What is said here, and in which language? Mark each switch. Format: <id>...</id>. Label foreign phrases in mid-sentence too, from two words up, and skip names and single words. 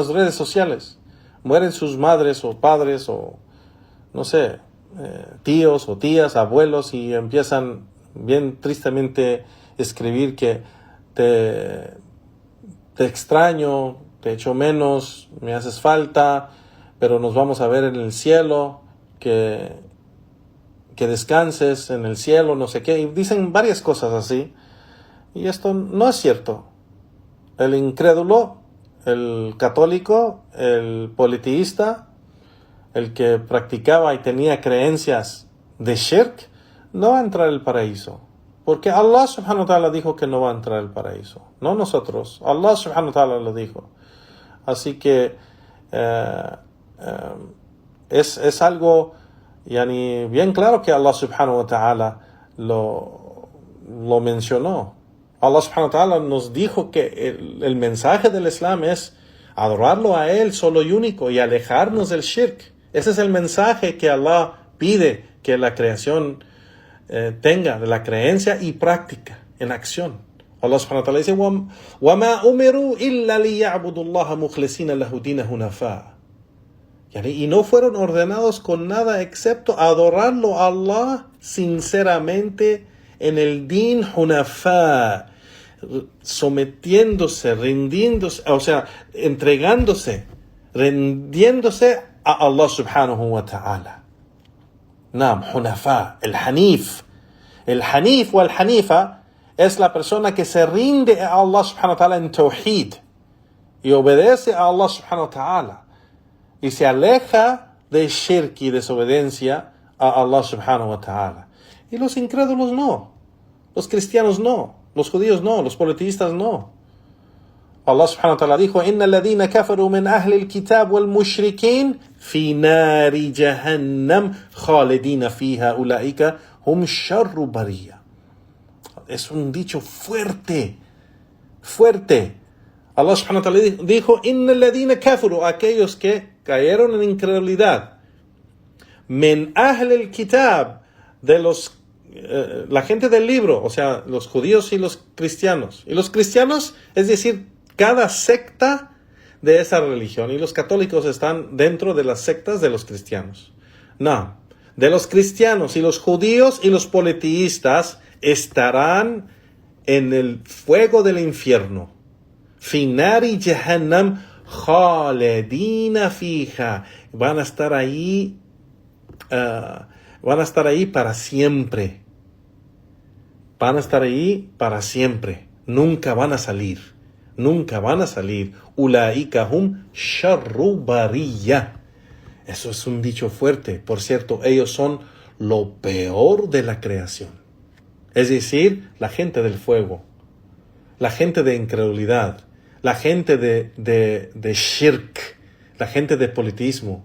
<es>las redes sociales, mueren sus madres o padres o no sé, tíos o tías, abuelos, y empiezan bien tristemente a escribir que te extraño, te echo menos, me haces falta, pero nos vamos a ver en el cielo, que descanses en el cielo, no sé qué, y dicen varias cosas así, y esto no es cierto. El incrédulo, el católico, el politeísta, el que practicaba y tenía creencias de shirk, no va a entrar al paraíso, porque</es> <ar>الله سبحانه وتعالى</ar> <es>dijo que no va a entrar al paraíso, no nosotros,</es> <ar>الله سبحانه وتعالى</ar> <es>lo dijo. Así que es algo bien claro que</es> <ar>الله سبحانه وتعالى</ar> <es>lo mencionó.</es> <ar>الله سبحانه وتعالى</ar> <es>nos dijo que el mensaje del Islam es adorarlo a Él solo y único y alejarnos del shirk. Ese es el mensaje que Allah pide que la creación tenga, de la creencia y práctica en acción.</es> <ar>الله سبحانه وتعالى dice: وَمَا أُمِرُوا إِلَّا لِيَعْبُدُوا اللَّهَ مُخْلِصِينَ لَهُ دِينَ حُنَفَاءَ.</ar> <es>Y no fueron ordenados con nada excepto adorarlo a Allah sinceramente en el</es> <ar>دين حنفاء,</ar> <es>sometiéndose, rindiéndose, o sea, entregándose, rindiéndose a</es> <ar>الله سبحانه وتعالى.</ar> <es>Hunafa, el hanif. El hanif o el hanifa es la persona que se rinde a</es> <ar>الله سبحانه وتعالى</ar> <es>en tawhid y obedece a</es> <ar>الله سبحانه وتعالى</ar> <es>y se aleja de shirk y desobediencia a</es> <ar>الله سبحانه وتعالى.</ar> <es>Y los incrédulos no, los cristianos no, los judíos no, los politeístas no.</es> <ar>الله سبحانه وتعالى dijo: إِنَّ الَّذِينَ كَفَرُوا مِنْ أَهْلِ الْكِتَابِ وَالْمُشْرِكِينَ فِي نَارِ جَهَنَّمَ خَالِدِينَ فِيهَا أُولَئِكَ هُمْ شَرُّ بَرِيَّةٍ.</ar> <es>Es un dicho fuerte.</es> <ar>الله سبحانه وتعالى dijo: إِنَّ الَّذِينَ كَفَرُوا,</ar> <es>aquellos que cayeron en incredulidad,</es> <ar>من أهل الكتاب,</ar> <es>de la gente del libro, o sea, los judíos y los cristianos. Y los cristianos, es decir, cada secta de esa religión. Y los católicos están dentro de las sectas de los cristianos. No, de los cristianos y los judíos y los politeístas estarán en el fuego del infierno.</es> <ar>في نار جهنم خالدين فيها.</ar> <es>Van a estar ahí para siempre. Van a estar ahí para siempre. Nunca van a salir.</es> <ar>أولئك هم شر برية.</ar> <es>Eso es un dicho fuerte. Por cierto, ellos son lo peor de la creación. Es decir, la gente del fuego, la gente de incredulidad, la gente de shirk, la gente de politismo.</es>